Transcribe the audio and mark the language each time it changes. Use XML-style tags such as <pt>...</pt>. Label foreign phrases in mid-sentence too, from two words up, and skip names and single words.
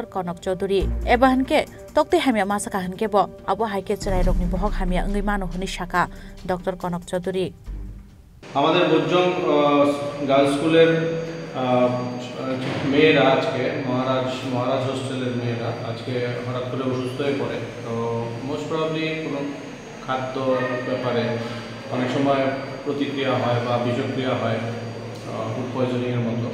<trp>Konok Chaudhary eba hanke tokte hamya masaka hanke bo abu hai ke charai rokni bohok hamya angai manu hne shaka Dr. Konok Chaudhary</trp> <bn>আমাদের বজ্জং গার্লস স্কুলের মেয়েরা আজকে মহারাজ হোস্টেলের মেয়েরা আজকে হঠাৎ করে অসুস্থ হয়ে পড়ে। তো</bn> <en>most probably</en> <bn>কোনো খাদ্য ব্যাপারে অনেক সময় প্রতিক্রিয়া হয় বা বিষক্রিয়া হয়</bn> <en>food poisoning</en> <bn>মতো।</bn>